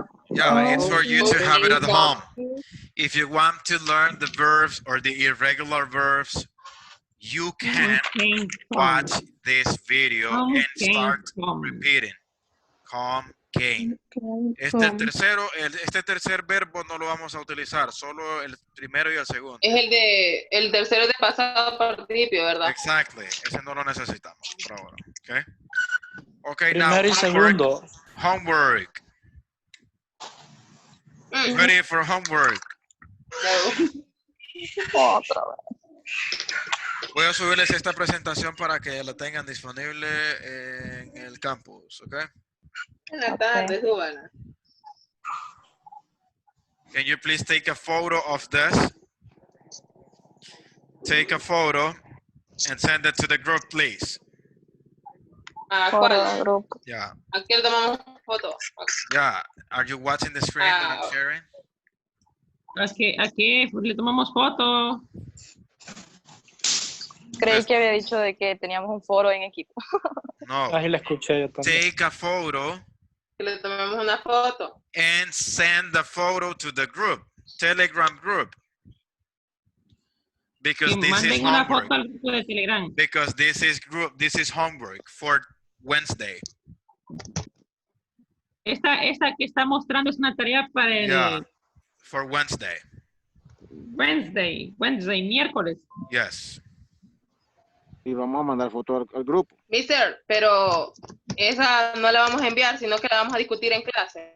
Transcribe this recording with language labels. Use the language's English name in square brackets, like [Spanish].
[English] Yeah, it's for you to have it at home. If you want to learn the verbs or the irregular verbs, you can watch this video and start repeating. Come, came. [Spanish] Este tercer verbo no lo vamos a utilizar, solo el primero y el segundo. Es el tercero de pasado participio, ¿verdad? [English] Exactly. [Spanish] Ese no lo necesitamos por ahora. [English] Okay. Okay, [Spanish] Primero y [English] now [Spanish] segundo. [English] homework. Ready for homework. [Spanish] Otra vez. Voy a subirles esta presentación para que la tengan disponible en el campus, ¿ok? En la tarde, súbala. [English] Can you please take a photo of this? Take a photo and send it to the group, please. [Spanish] ¿Cuál? [English] Yeah. [Spanish] Aquí le tomamos foto. [English] Yeah. Are you watching the screen that I'm sharing? [Spanish] Aquí le tomamos foto. Creí que había dicho de que teníamos un foro en equipo. No. Ahí la escuché yo también. [English] Take a photo. [Spanish] Que le tomamos una foto. [English] And send the photo to the group, Telegram group. Because this is [Spanish] una foto [English] homework. [Spanish] al grupo de Telegram. [English] Because this is homework for Wednesday. [Spanish] Esta que está mostrando es una tarea para el [English] Yeah, for Wednesday. Wednesday, [Spanish] miércoles. [English] Yes. [Spanish] Y vamos a mandar foto al grupo. Mister, pero esa no la vamos a enviar, sino que la vamos a discutir en clase.